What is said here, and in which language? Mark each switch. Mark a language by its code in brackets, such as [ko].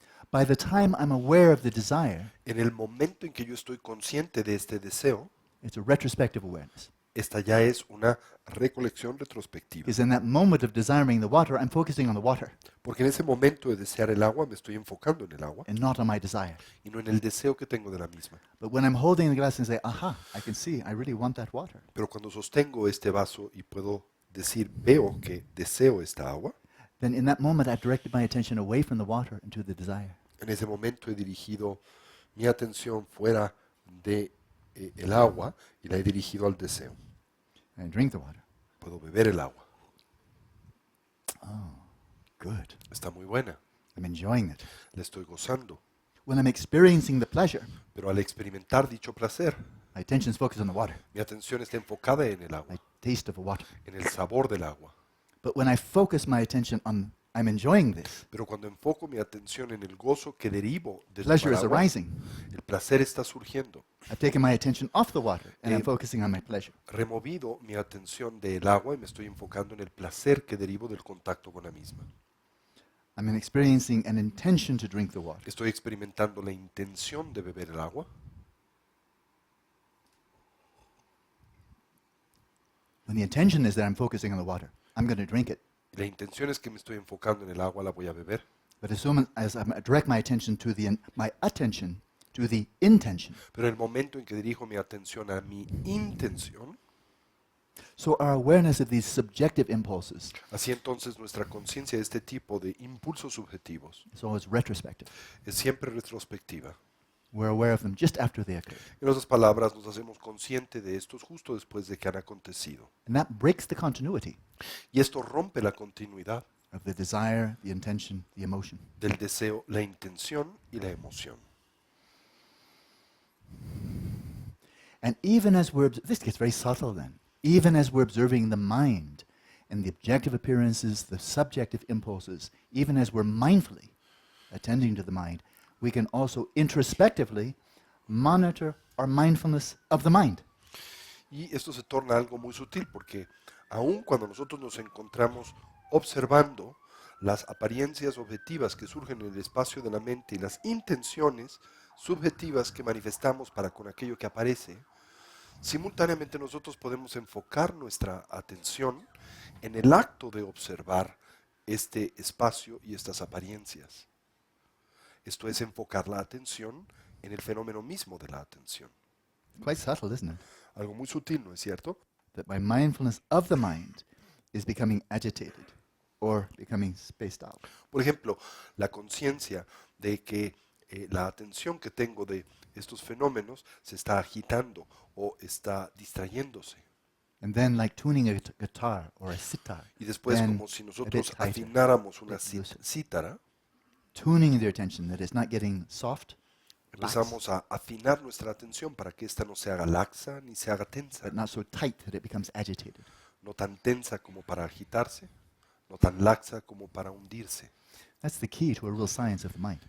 [en] By the time I'm aware of the desire, [es] En el momento en que yo estoy consciente de este deseo, [en] it's a retrospective awareness. [es] esta ya es una recolección retrospectiva. [en] Because in that moment of desiring the water, I'm focusing on the water [es] Porque en ese momento de desear el agua me estoy enfocando en el agua [en] and not on my desire. [es] y no en el deseo que tengo de la misma. [en] But when I'm holding the glass and say, aha, I can see, I really want that water, [es] Pero cuando sostengo este vaso y puedo decir, veo que deseo esta agua, [en] then in that moment I've directed my attention away from the water into the desire. [es] en ese momento he dirigido mi atención fuera de el agua y la he dirigido al deseo. [en] And I drink the water. [es] Puedo beber el agua. [en] Good. [es] Está muy buena. [en] I'm enjoying it. [es] La estoy gozando. [en] When I'm experiencing the pleasure, [es] Pero al experimentar dicho placer, [en] my attention is focused on the water, [es] mi atención está enfocada en el agua, [en] my taste of the water. [es] en el sabor del agua. [en] But when I focus my attention on, I'm enjoying this, [es] Pero cuando enfoco mi atención en el gozo que derivo del [en] pleasure is [es] agua, [en] arising. [es] el placer está surgiendo. [en] I've taken my attention off the water and I'm focusing on my pleasure. [es] Removido mi atención del agua y me estoy enfocando en el placer que derivo del contacto con la misma. [en] I'm experiencing an intention to drink the water. [es] Estoy experimentando la intención de beber el agua. [en] When the intention is that I'm focusing on the water, I'm going to drink it. [es] La intención es que me estoy enfocando en el agua, la voy a beber. [en] But as soon as I direct my attention to my attention to the intention, [es] Pero en el momento en que dirijo mi atención a mi intención, [en] so our awareness of these subjective impulses [es] así entonces nuestra conciencia de este tipo de impulsos subjetivos [en] is always retrospective. [es] es siempre retrospectiva. [en] We're aware of them just after they occur. [es] En otras palabras, nos hacemos conscientes de estos justo después de que han acontecido. [en] And that breaks the continuity [es] Y esto rompe la continuidad [en] of the desire, the intention, the emotion. [es] del deseo, la intención y la emoción. [en] And even as this gets very subtle then, even as we're observing the mind and the objective appearances, the subjective impulses, even as we're mindfully attending to the mind, we can also introspectively monitor our mindfulness of the mind. [es] Y esto se torna algo muy sutil porque aun cuando nosotros nos encontramos observando las apariencias objetivas que surgen en el espacio de la mente y las intenciones subjetivas que manifestamos para con aquello que aparece, simultáneamente nosotros podemos enfocar nuestra atención en el acto de observar este espacio y estas apariencias. Esto es enfocar la atención en el fenómeno mismo de la atención. [en] Quite subtle, isn't it? [es] Algo muy sutil, ¿no es cierto? [en] that my mindfulness of the mind is becoming agitated or becoming spaced out. [es] Por ejemplo, la conciencia de que la atención que tengo de estos fenómenos se está agitando o está distrayéndose. [en] And then, like tuning a guitar or a sitar, [es] Y después, [en] then [es] como si [en] a bit [es] nosotros [en] tighter, [es] afináramos una [en] bit looser. [es] cítara, [en] Tuning their attention that it's not getting soft, lax, [es] empezamos a afinar nuestra atención para que ésta no se haga laxa ni se haga tensa, [en] but not so tight that it becomes agitated. [es] no tan tensa como para agitarse, no tan laxa como para hundirse. [en] That's the key to a real science of the mind.